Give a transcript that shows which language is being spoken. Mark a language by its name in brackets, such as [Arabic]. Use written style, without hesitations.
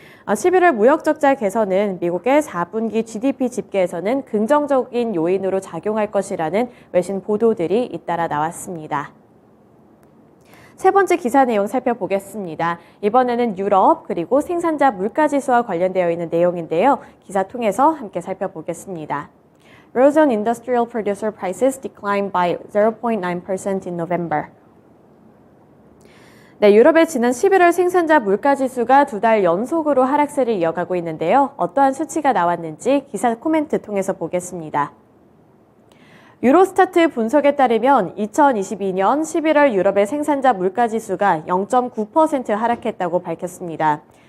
[Korean] 11월 무역적자 개선은 미국의 4분기 GDP 집계에서는 긍정적인 요인으로 작용할 것이라는 외신 보도들이 잇따라 나왔습니다. 세 번째 기사 내용 살펴보겠습니다. 이번에는 유럽 그리고 생산자 물가지수와 관련되어 있는 내용인데요. 기사 통해서 함께 살펴보겠습니다. [English] Eurozone Industrial Producer Prices declined by 0.9% in November. [Korean] 네, 유럽의 지난 11월 생산자 물가지수가 2달 연속으로 하락세를 이어가고 있는데요. 어떠한 수치가 나왔는지 기사 코멘트 통해서 보겠습니다. 유로스타트 분석에 따르면 2022년 11월 유럽의 생산자 물가지수가 0.9% 하락했다고 밝혔습니다.